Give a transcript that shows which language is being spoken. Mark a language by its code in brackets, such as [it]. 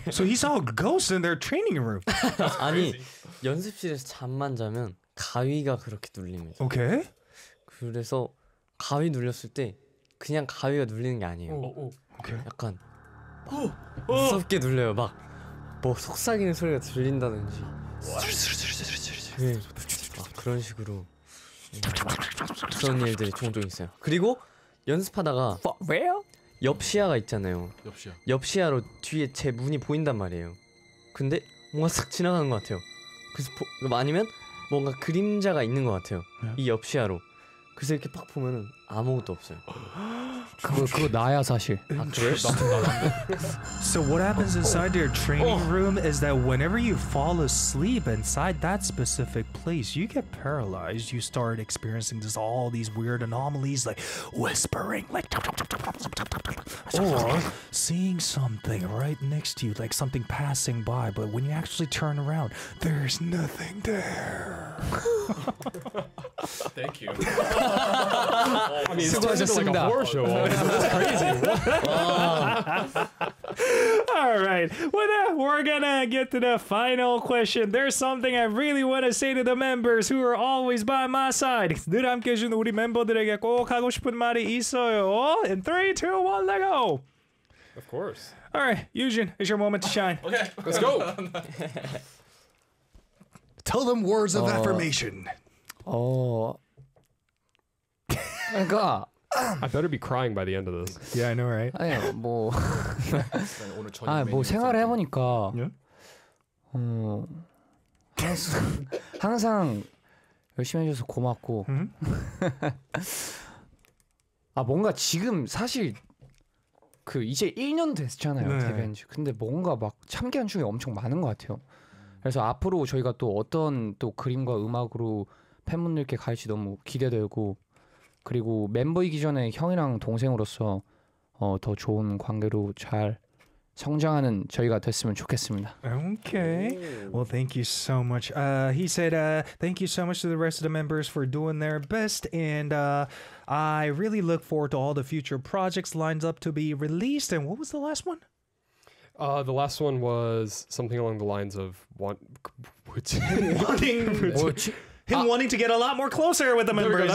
[en] So he saw a ghost in their training room. [ko] 아니. 연습실에서 잠만 자면 가위가 그렇게 눌립니다. 오케이. [en] Okay. [ko] 그래서 가위 눌렸을 때 그냥 가위가 눌리는 게 아니에요. 오케이. Okay. 약간 무섭게 눌려요. 막 뭐 속삭이는 소리가 들린다든지. 스르스르스르스르스르스르. 그런 식으로 그런 일들이 종종 있어요. 그리고 연습하다가 왜요? 옆 시야가 있잖아요. 옆 시야. 옆 시야로 뒤에 제 문이 보인단 말이에요. 근데 뭔가 싹 지나가는 것 같아요. 그래서 아니면 뭔가 그림자가 있는 것 같아요. 네? 이 옆시야로. 그래서 이렇게 팍 보면은 아무것도 없어요. 그거 나야 사실. 아, 그래요? 나쁜 나라인데? [en] So what happens inside your training room is that whenever you fall asleep inside that specific place, you get paralyzed. You start experiencing just all these weird anomalies like whispering, like or seeing something right next to you, like something passing by, but when you actually turn around, there's nothing there. Thank you. I mean, it's just like a horror show. It's crazy. All right. With that, we're going to get to the final question. There's something I really want to say to the members who are always by my side. [ko] 늘 함께 해주는 우리 멤버들에게 꼭 하고 싶은 말이 있어요. [en] In 3, 2, 1, let go. Of course. All right, Yujin, it's your moment to shine. Okay, let's go. Tell them words of affirmation. Oh. My God. I better be crying by the end of this. Yeah, I know, right? [ko] 아니, 뭐... 아니, 뭐 생활을 해보니까 yeah? 항상 열심히 해줘서 고맙고 아, 뭔가 지금 사실 그 이제 1년 됐잖아요, 데뷔한 지. 근데 뭔가 막 참기한 춤이 엄청 많은 것 같아요. 그래서 앞으로 저희가 또 어떤 또 그림과 음악으로 팬분들께 갈지 너무 기대되고, 그리고 멤버이기 전에 형이랑 동생으로서 더 좋은 관계로 잘 성장하는 저희가 됐으면 좋겠습니다. [en] Okay. Well, thank you so much. He said, thank you so much to the rest of the members for doing their best. And I really look forward to all the future projects lined up to be released. And what was the last one? The last one was something along the lines of wanting to get a lot more closer with the members.